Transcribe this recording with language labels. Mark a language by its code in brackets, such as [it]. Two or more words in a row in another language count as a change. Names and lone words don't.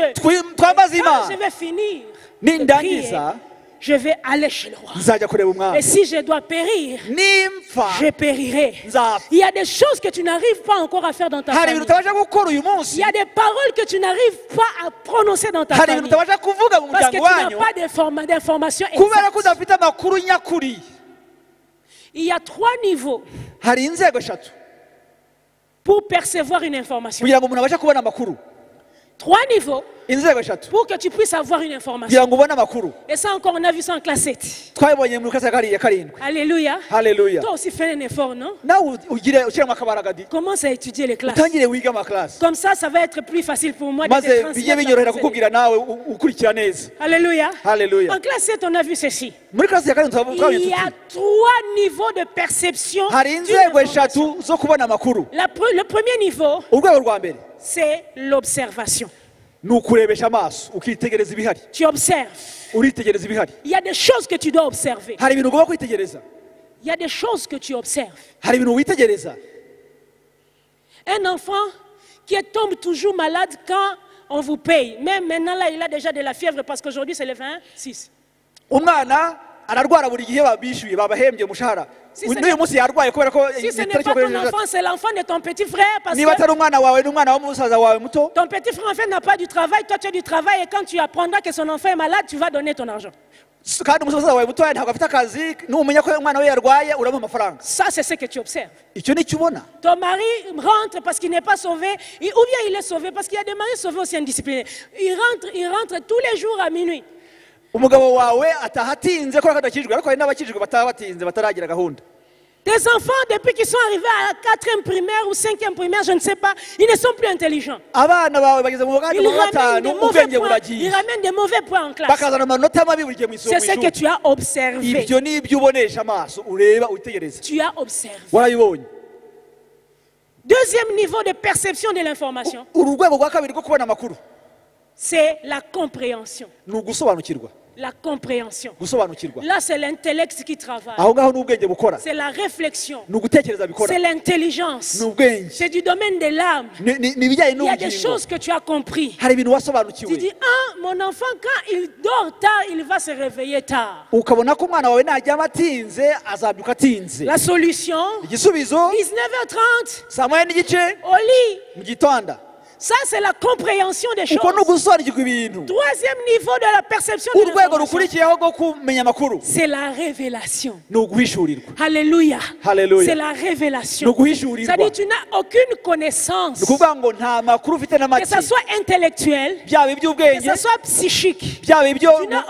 [rw] twambaze [fr] Quand je [rw] imana [fr] vais finir de prier, [rw] nindangiza [fr] je vais aller chez le roi. [rw] nzajya kureba [fr] Et [rw] umwami [fr] si je dois périr, [rw] nimpfa [fr] je périrai. [rw] nzapfa [fr] Il y a des choses que tu n'arrives pas encore à faire dans ta [rw] hari [fr] famille. [rw] ibintu utabasha gukora uyu [fr] Il [rw] munsi [fr] y a des paroles que tu n'arrives pas à prononcer dans ta [rw] hari ibintu [fr] famille. [rw] utabasha kuvuga mu [fr] Parce que tu [rw] muryango [fr] n'as [rw] wanyu [fr] pas d'information [rw] kubera ko [fr] exacte. [rw] udafite amakuru nyakuri [fr] Il y a 3 niveaux [rw] hari inzego eshatu [fr] pour percevoir une information. [rw] kugira ngo umuntu abashe kubona amakuru. [fr] 3 niveaux [rw] Inzego eshatu [fr] pour que tu puisses avoir une information. [rw] kugira ngo ubone amakuru. [fr] Et ça encore, on a vu ça en classe 7. [rw] Twabibonye mu kasa ya karindwi. [fr] Alléluia. [rw] Haleluya. [fr] Toi aussi fais un effort, non? [rw] Nawe ugire ushyiramo akabaraga di. [fr] Commence à étudier les classes. [rw] Utangire wiga amaklasi. [fr] Comme ça va être plus facile pour moi de te [rw] maze bijye [fr] transmettre. [rw] binyorohera kukubwira nawe ukurikira neza. [fr] Alléluia. [rw] Haleluya. [fr] En classe 7, on a vu ceci. [rw] Muri klasi ya karindwi twabonye [fr] Il y a [rw] tuti [fr] 3 niveaux de perception. [rw] hari [fr] d'une [rw] inzego [fr] information. [rw] eshatu zo kubona amakuru. [fr] Le premier niveau, [rw] Urwego rwa mbere [fr] c'est l'observation. [rw] ni ukurebesha amaso ukitegereza ibihari. [fr] Tu observes. [rw] Uritegereza ibihari. [fr] Il y a des choses que tu dois observer. [rw] Hari ibintu ugomba kwitegereza. [fr] Il y a des choses que tu observes. [rw] Hari ibintu witegereza. [fr] Un enfant qui tombe toujours malade quand on vous paye. Même maintenant, là, il a déjà de la fièvre parce qu'aujourd'hui, c'est le 26. [rw] Umwana ararwara buri gihe babishyuye babahembye umushahara. N'uyu munsi yarwaye kubera ko [fr] Si ce n'est pas ton enfant, c'est l'enfant de ton petit frère. Parce [rw] niba [fr] que [rw] atari umwana wawe n'umwana wa musaza wawe muto, [fr] ton petit frère, en fait, n'a pas du travail. Toi, tu as du travail. Et quand tu apprendras que son enfant est malade, tu vas donner ton argent. [rw] kandi umusaza wawe muto ntabwo afite akazi, numenya ko umwana we yarwaye uramuha amafaranga. [fr] Ça, c'est ce que tu observes. [rw] Icyo ni cyo ubona. [fr] Ton mari rentre parce qu'il n'est pas sauvé, ou bien il est sauvé parce qu'il y a des maris sauvés aussi indisciplinés. Il rentre tous les jours à minuit. [rw] Umugabo wawe ataha atinze kubera ko adakijwe, ariko hari n'abakijwe bataha batinze bataragira gahunda. [fr] Tes enfants, depuis qu'ils sont arrivés à la 4e primaire ou 5e primaire, je ne sais pas, ils ne sont plus intelligents. [rw] Abana bawe bageze mu wa [fr] Ils ramènent des [rw] gatanu [fr] mauvais [rw] ubwenge [fr] points, [rw] buragiye. [fr] ils ramènent des mauvais points en classe. [rw] Bakazana amanota mabi buri gihe mu [fr] C'est ce que [rw] ishuri. [fr] tu as observé. [rw] Ibyo ni ibyo ubonesha amaso ureba witegereza. [fr] Tu as observé. [rw] Warabibonye. [fr] Deuxième niveau de perception de l'information, [rw] Urwego rwa kabiri rwo kubona amakuru [fr] c'est la compréhension. [rw] ni ugusobanukirwa. [fr] La compréhension. [rw] Gusobanukirwa. [fr] Là, c'est l'intellect qui travaille. [rw] Aho ngaho ni ubwenge bukora. [fr] C'est la réflexion. [rw] Ni ugutekereza bikora. [fr] C'est l'intelligence. [rw] Ni ubwenge. [fr] C'est du domaine de l'âme. [rw] Ni ibijyanye [fr] Il y a des [rw] n'ubugingo. [fr] choses que tu as compris. [rw] Hari ibintu [fr] Tu [rw] wasobanukiwe. [fr] dis, ah, mon enfant, quand il dort tard, il va se réveiller tard. [rw] Ukabona ko umwana wawe najyama atinze azabyuka atinze. [fr] La solution, [rw] Igisubizo 19h30, saa moya n'igice [fr] au lit. [rw] mu gitondo. [fr] Ça, c'est la compréhension des choses. [rw] Uko ni ugusobanukirwa ibintu. [fr] Troisième niveau de la perception de [rw] Urwego [fr] l'information, [rw] rukurikiyeho rwo kumenya amakuru [fr] c'est la révélation. [rw] ni uguhishurirwa. [fr] Alléluia. [rw] Hallelujah. [fr] C'est la [rw] Ni [fr] révélation. [rw] uguhishurirwa. [fr] C'est-à-dire tu n'as aucune connaissance, [rw] Ni ukuvuga ngo nta makuru ufite na [fr] que [rw] make, [fr] ça soit intellectuel, [rw] byaba [fr] que [rw] iby'ubwenge, [fr] ça soit psychique. [rw] byaba ibyo [fr] Tu n'as